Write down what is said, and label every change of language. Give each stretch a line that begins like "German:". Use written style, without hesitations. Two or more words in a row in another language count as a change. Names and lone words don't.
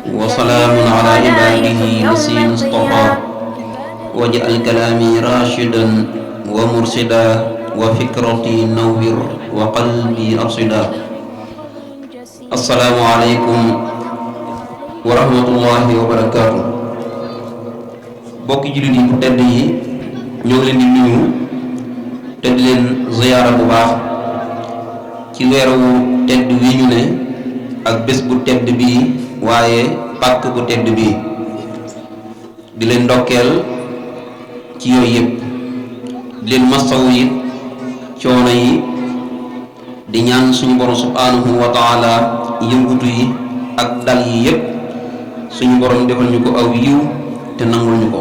Arabic: وسلام على عباده الذين اصطفى واجعل كلامي راشدا ومرشدا وفكرتي نور وقلبي أرشدا. السلام عليكم ورحمة الله وبركاته.
Wolof: bokki jullit yi bu tedd yi ñoo ngi leen di nuyu te di leen ziyaara bu baax ci weeru tedd wi ñu ne ak bés bu tedd bii waaye pàkk bu tedd bii di leen ndokkeel ci yooyu yëpp di leen masawu it coono yi di ñaan suñu borom
Arabic: سبحانه وتعالى
Wolof: yëngutu yi ak dal yi yëpp suñu borom defal ñu ko aw yiw te nangul ñu ko.